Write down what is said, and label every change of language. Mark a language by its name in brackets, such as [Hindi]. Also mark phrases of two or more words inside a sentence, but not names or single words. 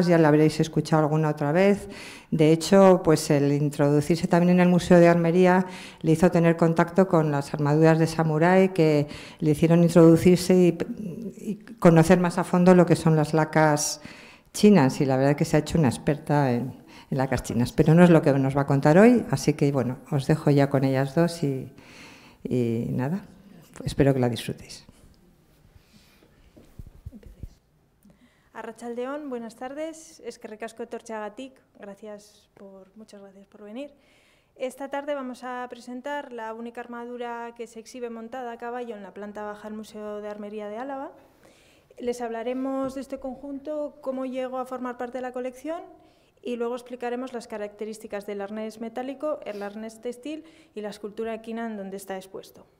[Spanish] Ya la habréis escuchado alguna otra vez. De hecho, pues el introducirse también en el Museo de Armería le hizo tener contacto con las armaduras de samurái, que le hicieron introducirse y conocer más a fondo lo que son las lacas chinas, y la verdad es que se ha hecho una experta en lacas chinas, pero no es lo que nos va a contar hoy, así que bueno, os dejo ya con ellas dos y nada, espero que la disfrutéis. [Basque] Arratsaldeon, [Spanish] buenas tardes, [Basque] eskerrik asko etortzeagatik, [Spanish] muchas gracias por venir. Esta tarde vamos a presentar la única armadura que se exhibe montada a caballo en la planta baja del Museo de Armería de Álava. Les hablaremos de este conjunto, cómo llegó a formar parte de la colección, y luego explicaremos las características del arnés metálico, el arnés textil y la escultura equina en donde está expuesto.